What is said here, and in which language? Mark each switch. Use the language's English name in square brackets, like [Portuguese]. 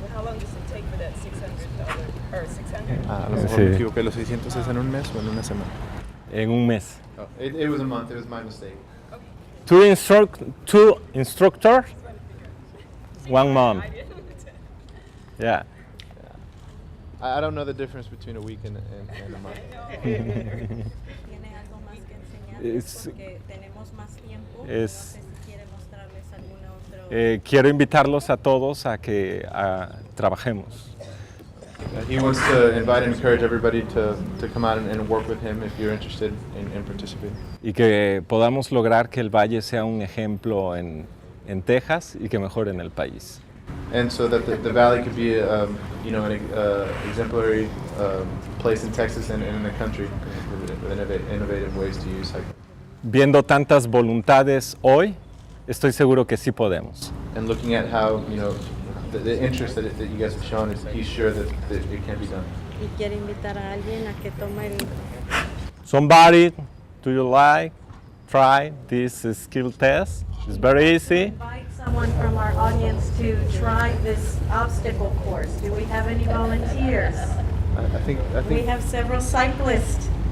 [English] Well, how long does it take for that $600 or 600? [Spanish] A lo mejor Sí. me equivoqué, los 600 es en un mes o en una semana. En un mes. [English] Oh, it was a month, it was my mistake. Two instructors, 1 month. Yeah. I don't know the difference between a week and a month. [Spanish] ¿Tiene algo más que enseñar? Es- Porque tenemos más tiempo. es- No sé si quiere mostrarles alguna otra. Quiero invitarlos a todos a que trabajemos. [English] He wants to invite and encourage everybody to come out and work with him if you're interested in participating. [Spanish] Y que podamos lograr que el Valle sea un ejemplo en Texas y que mejore en el país. [English] And so that the valley could be, an exemplary place in Texas and in the country with innovative ways to use cycling. [Spanish] Viendo tantas voluntades hoy, estoy seguro que sí podemos. [English] And looking at how, the interest that you guys have shown, he's sure that it can be done. [Spanish] Y quiere invitar a alguien a que tome el... [English] Somebody, do you like, try this skill test? It's very easy. Invite someone from our audience to try this obstacle course. Do we have any volunteers? I think. We have several cyclists.